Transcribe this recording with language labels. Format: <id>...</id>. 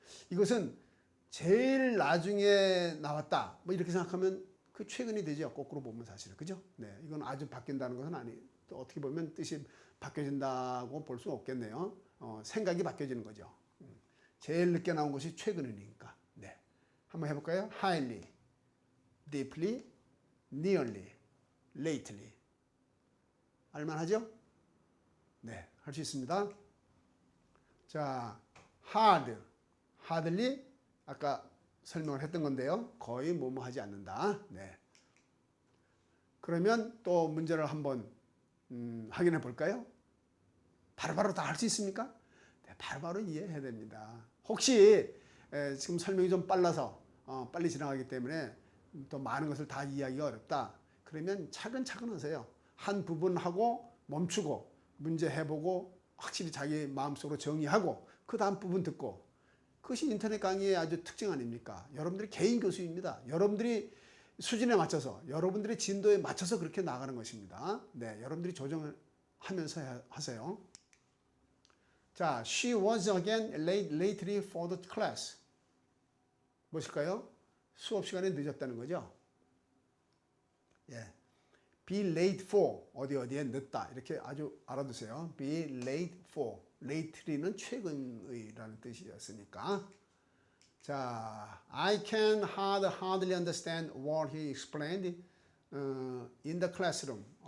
<ko>이것은 제일 나중에 나왔다. 뭐 이렇게 생각하면 그 최근이 되죠. 거꾸로 보면 사실은. 그죠? 네. 이건 아주 바뀐다는 것은 또 어떻게 보면 뜻이 바뀌어진다고 볼 수 없겠네요. 생각이 바뀌어지는 거죠. 제일 늦게 나온 것이 최근이니까. 네. 한번 해볼까요?</ko> <en>highly, deeply, nearly, lately.</en> <ko>알만하죠? 네, 할 수 있습니다. 자, hard, hardly 아까 설명을 했던 건데요. 거의 뭐뭐 하지 않는다. 네. 그러면 또 문제를 한번 확인해 볼까요? 바로바로 다 할 수 있습니까? 네, 바로바로 이해해야 됩니다. 혹시 지금 설명이 좀 빨라서 빨리 지나가기 때문에 또 많은 것을 다 이해하기가 어렵다. 그러면 차근차근 하세요. 한 부분 하고 멈추고 문제 해보고 확실히 자기 마음속으로 정리하고 그 다음 부분 듣고 그것이 인터넷 강의의 아주 특징 아닙니까? 여러분들이 개인 교수입니다. 여러분들이 수준에 맞춰서 여러분들의 진도에 맞춰서 그렇게 나가는 것입니다. 네, 여러분들이 조정을 하면서 하세요.</ko> <en>자, she was again late lately for the class.</en> <ko>무엇일까요? 수업 시간에 늦었다는 거죠. 예. be late for 어디에 늦다 이렇게 아주 알아두세요. be late for lately는 최근의라는 뜻이었으니까.</ko> <en>자, I can hardly understand what he explained in the classroom.</en>